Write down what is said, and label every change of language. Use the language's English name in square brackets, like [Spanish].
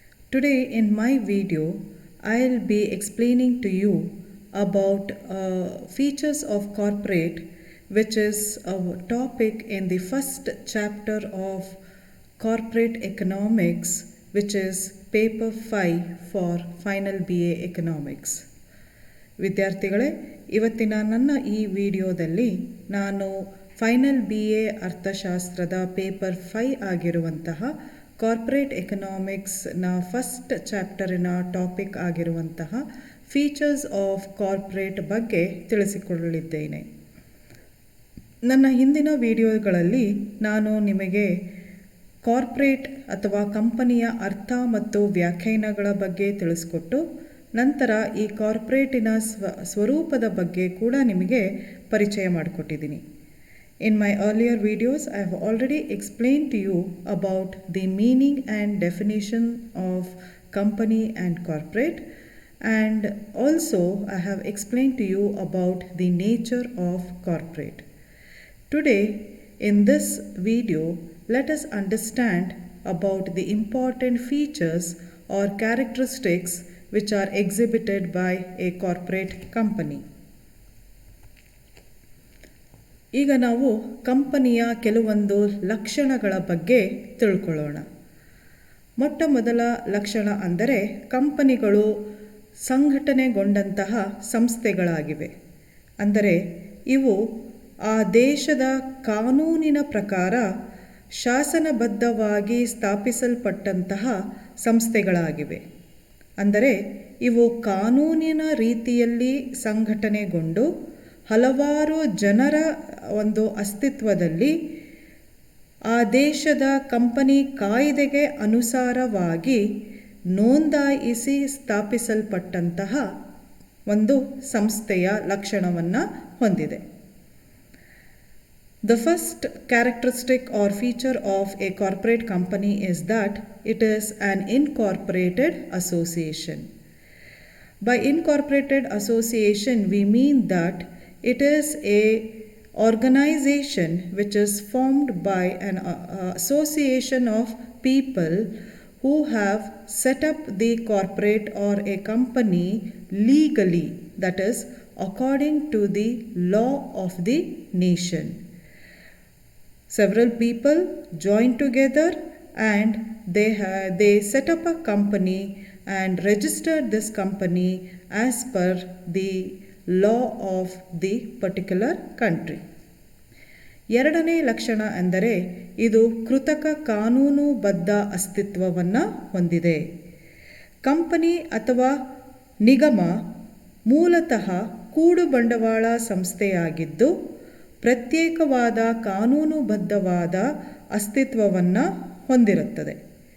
[English] Today in my video, I'll be explaining to you about features of corporate, which is a topic in the first chapter of Corporate Economics, which is paper 5 for final BA Economics. [Kannada] ವಿದ್ಯಾರ್ಥಿಗಳೇ, ಇವತ್ತಿನ ನನ್ನ ಈ ವಿಡಿಯೋದಲ್ಲಿ ನಾನು final BA ಅರ್ಥಶಾಸ್ತ್ರದ paper 5 ಆಗಿರುವಂತಹ corporate ಎಕನಾಮಿಕ್ಸ್ನ first ಚಾಪ್ಟರಿನ topic ಆಗಿರುವಂತಹ features of corporate ಬಗ್ಗೆ ತಿಳಿಸಿಕೊಳ್ಳಲಿದ್ದೇನೆ. ನನ್ನ ಹಿಂದಿನ ವಿಡಿಯೋಗಳಲ್ಲಿ ನಾನು ನಿಮಗೆ ಕಾರ್ಪೊರೇಟ್ ಅಥವಾ ಕಂಪನಿಯ ಅರ್ಥ ಮತ್ತು ವ್ಯಾಖ್ಯಾನಗಳ ಬಗ್ಗೆ ತಿಳಿಸ್ಕೊಟ್ಟು ನಂತರ ಈ ಕಾರ್ಪೊರೇಟಿನ ಸ್ವರೂಪದ ಬಗ್ಗೆ ಕೂಡ ನಿಮಗೆ ಪರಿಚಯ ಮಾಡಿಕೊಟ್ಟಿದ್ದೀನಿ. [English] In my earlier videos, I have already explained to you about the meaning and definition of company and corporate, and also I have explained to you about the nature of corporate. Today, in this video, let us understand about the important features or characteristics which are exhibited by a corporate company. [Kannada] ಈಗ ನಾವು ಕಂಪನಿಯ ಕೆಲವೊಂದು ಲಕ್ಷಣಗಳ ಬಗ್ಗೆ ತಿಳ್ಕೊಳ್ಳೋಣ. ಮೊಟ್ಟ ಮೊದಲ ಲಕ್ಷಣ ಅಂದರೆ ಕಂಪನಿಗಳು ಸಂಘಟನೆಗೊಂಡಂತಹ ಸಂಸ್ಥೆಗಳಾಗಿವೆ. ಅಂದರೆ ಇವು ಆ ದೇಶದ ಕಾನೂನಿನ ಪ್ರಕಾರ ಶಾಸನಬದ್ಧವಾಗಿ ಸ್ಥಾಪಿಸಲ್ಪಟ್ಟಂತಹ ಸಂಸ್ಥೆಗಳಾಗಿವೆ. ಅಂದರೆ ಇವು ಕಾನೂನಿನ ರೀತಿಯಲ್ಲಿ ಸಂಘಟನೆಗೊಂಡು ಹಲವಾರು ಜನರ ಒಂದು ಅಸ್ತಿತ್ವದಲ್ಲಿ ಆ ದೇಶದ ಕಂಪನಿ ಕಾಯ್ದೆಗೆ ಅನುಸಾರವಾಗಿ ನೋಂದಾಯಿಸಿ ಸ್ಥಾಪಿಸಲ್ಪಟ್ಟಂತಹ ಒಂದು ಸಂಸ್ಥೆಯ ಲಕ್ಷಣವನ್ನು ಹೊಂದಿದೆ. [English] The first characteristic or feature of a corporate company is that it is an incorporated association. By incorporated association, we mean that it is a organization which is formed by an association of people who have set up the corporate or a company legally, that is, according to the law of the nation. Several people join together and they set up a company and registered this company as per the law of the particular country. [Kannada] ಎರಡನೇ ಲಕ್ಷಣ ಎಂದರೆ ಇದು ಕೃತಕ ಕಾನೂನುಬದ್ಧ ಅಸ್ತಿತ್ವವನ್ನು ಹೊಂದಿದೆ. Company ಅಥವಾ ನಿಗಮ ಮೂಲತಃ ಕೂಡು ಬಂಡವಾಳ ಸಂಸ್ಥೆಯಾಗಿದ್ದು ಪ್ರತ್ಯೇಕವಾದ ಕಾನೂನುಬದ್ಧವಾದ ಅಸ್ತಿತ್ವವನ್ನು ಹೊಂದಿರುತ್ತದೆ.